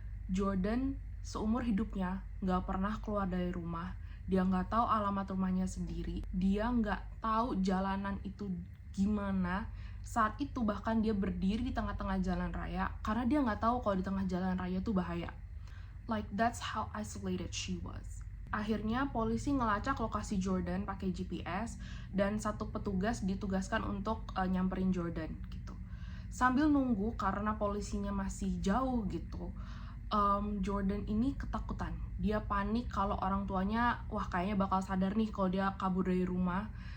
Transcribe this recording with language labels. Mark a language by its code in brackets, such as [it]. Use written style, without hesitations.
[id] Jordan seumur hidupnya nggak pernah keluar dari rumah. Dia nggak tahu alamat rumahnya sendiri. Dia nggak tahu jalanan itu gimana. Saat itu bahkan dia berdiri di tengah-tengah jalan raya karena dia nggak tahu kalau di tengah jalan raya itu bahaya. [en] Like that's how isolated she was. [id] Akhirnya polisi ngelacak lokasi Jordan pakai GPS dan satu petugas ditugaskan untuk nyamperin Jordan gitu. Sambil nunggu karena polisinya masih jauh gitu, Jordan ini ketakutan. Dia panik kalau orang tuanya kayaknya bakal sadar nih kalau dia kabur dari rumah.